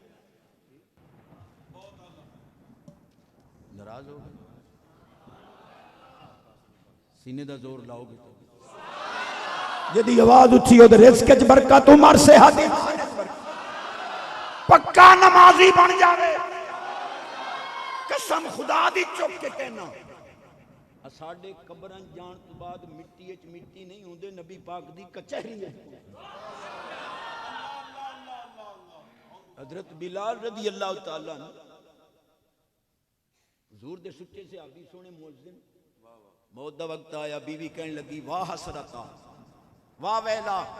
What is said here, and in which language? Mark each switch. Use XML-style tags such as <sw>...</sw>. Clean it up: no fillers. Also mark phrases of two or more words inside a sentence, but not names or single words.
<pa>ناراض ہو گئے، سینے دا زور لاؤ گے تو جدی آواز اٹھی ہو رزق وچ برکت عمر صحت پکا نمازی بن جاوے، قسم خدا دی چپ کے کہنا ساڈے قبراں جان تو بعد مٹی وچ مٹی نہیں ہوندے، نبی پاک دی کچہری ہے۔ حضرت بلال رضی اللہ تعالی عنہ حضور دے سچے صحابی سونے مؤذن، موت دا وقت آیا، بیوی کہنے لگی واہ حسرتا واہ ویلا</pa>